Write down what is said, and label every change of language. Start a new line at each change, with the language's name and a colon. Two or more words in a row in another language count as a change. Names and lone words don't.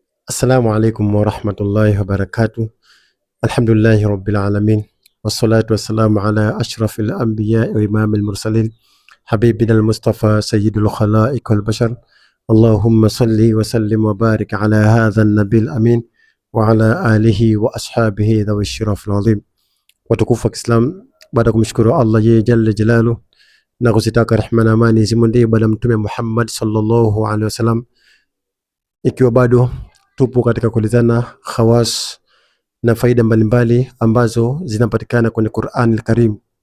Arabic: السلام عليكم ورحمة الله وبركاته الحمد لله رب العالمين. والصلاة والسلام على أشرف الأنبياء وإمام المرسلين حبيبنا المصطفى سيد الخلائق والبشر. اللهم صل وسلم وبارك على هذا النبي الأمين وعلى آله وأصحابه ذوي الشرف العظيم.
Swahili: Watukufu wa Kiislam, baada kumshukuru Allah yeye
Arabic: جل جلاله
Swahili: na kuzitaka rehema na amani zimwendee bwana Mtume Muhammad
Arabic: صلى الله عليه وسلم,
Swahili: ikiwa bado tupo katika kuelezana khawas na faida mbalimbali ambazo zinapatikana kwenye Qur'an al-Karim.